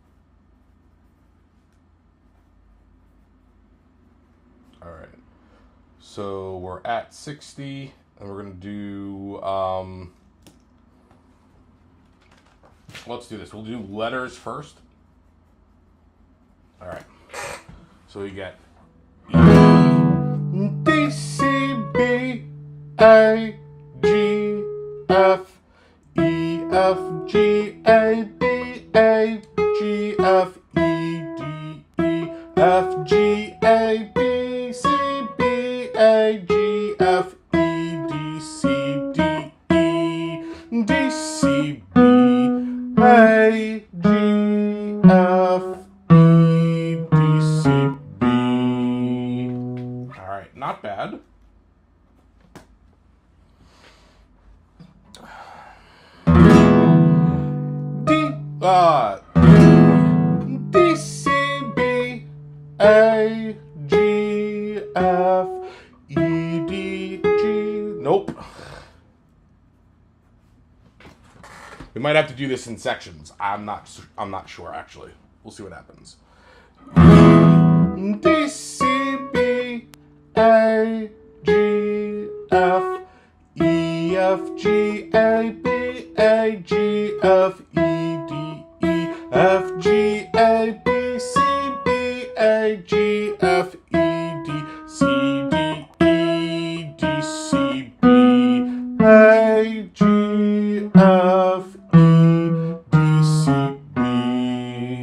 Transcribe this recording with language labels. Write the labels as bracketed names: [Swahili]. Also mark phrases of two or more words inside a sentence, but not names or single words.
[English] All right. So we're at 60, and we're going to do... let's do this. We'll do letters first. All right. So we get E, D, C, B, A, G, F, E, F, G, A, B, A, G, F, E, D, E, F, G, A, B, C, B, A, G, F, E, D, C, D, E, D, C, B, A, G, F, E, D, C, B. All right, not bad. D, C, B, A, G, F, E, D, G. Nope. We might have to do this in sections. I'm not sure actually. We'll see what happens. D, C, B, A, G, F, E, F, G, A, B, A, G, F, E, D, E, F, G, A, B, C, B, A, G, F, E, D, C, D, E, D, C, B, A, G, F, E, D, C, B.